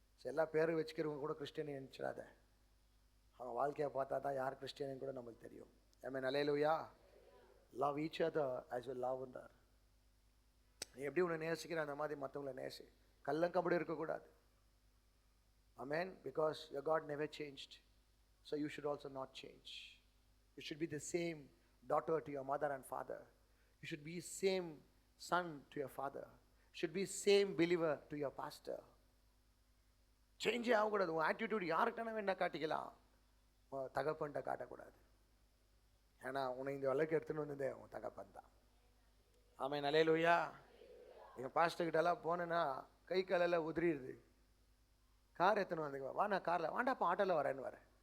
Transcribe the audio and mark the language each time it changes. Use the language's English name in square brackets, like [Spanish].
[Tamil] எல்லா பேரும் வச்சுக்கிறவங்க கூட கிறிஸ்டியனை நினச்சிடாத. அவங்க வாழ்க்கையை பார்த்தா தான் யார் கிறிஸ்டியனுன்னு கூட நம்மளுக்கு தெரியும். ஆமென், அல்லேலூயா. [English] love each other as well [Tamil] லவ்ன்றார். நீ எப்படி உன்னை நேசிக்கிற அந்த மாதிரி மற்றவங்களை நேசி. கள்ளங்கபடி இருக்கக்கூடாது. Amen. [English] Because your God never changed, so you should also not change. You should be the same daughter to your mother and father. You should be same son to your father. You should be same believer to your pastor. [Tamil] Change ஆகக்கூடாது. உன் attitude யாருக்கிட்ட வேணா காட்டிக்கலாம், தகப்பன்ட்ட காட்டக்கூடாது. ஏன்னா உன்னை இந்த வழக்கு எடுத்துன்னு வந்ததே உன் தகப்பன் தான். ஆமென், அல்லேலூயா. எங்கள் பாஸ்டர்கிட்டலாம் போனேன்னா கை காலெல்லாம் உதிரிடுது. கார் எத்தனை வந்துக்குவா, வா நான் காரில், வாண்டாப்பா ஆட்டோவில் வரேன்னு வரேன்.